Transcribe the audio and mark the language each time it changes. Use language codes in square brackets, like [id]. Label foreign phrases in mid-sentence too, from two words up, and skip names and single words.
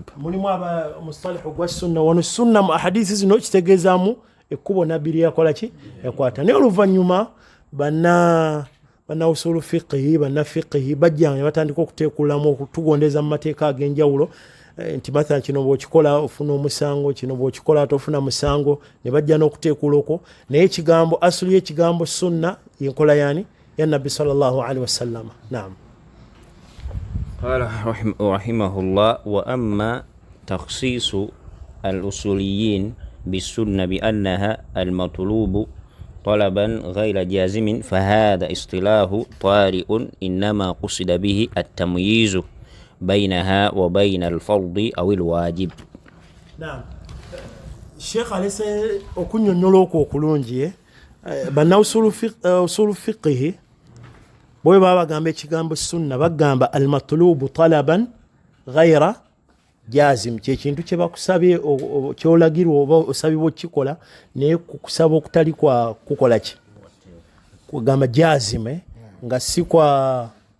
[lg] mulimu aba mustalihu gwa sunna wano sunna mu ahadisi zino kitegeezaamu ekkubo nabbi lyakola ki yakwata naye oluvannyuma banna [ar] أصول الفقه [lg] banna fiqhi bajjanga ne batandika okuteekulamu okutugondeza mu mateeka ag'enjawulo nti mathalan kino bw'okikola ofuna omusango kino bw'okikola tofuna musango ne bajja n'okuteekula okwo naye ekigambo asulu y'ekigambo sunna yenkola yani ya nabbi [ar] صلى الله عليه وسلم [lg] naam [ar] قال رحمه الله وأما تخصيص الأصوليين بالسنة بأنها المطلوب طلبا غير جازم فهذا اصطلاح طارئ إنما قصد به التمييز بينها وبين الفرض أو الواجب [lg] naam sheekh alese okunnyonnyola okwo okulungi banna [ar] أصول الفقه [lg] bwe baba bagamba ekigambo sunna bagamba [ar] المطلوب طلبا غير جازم [lg] kyekintu kye bakusabye kyolagirwa oba osabibwa okukikola naye kukusaba okutali kwa kukola ki kugamba jazime nga si kwa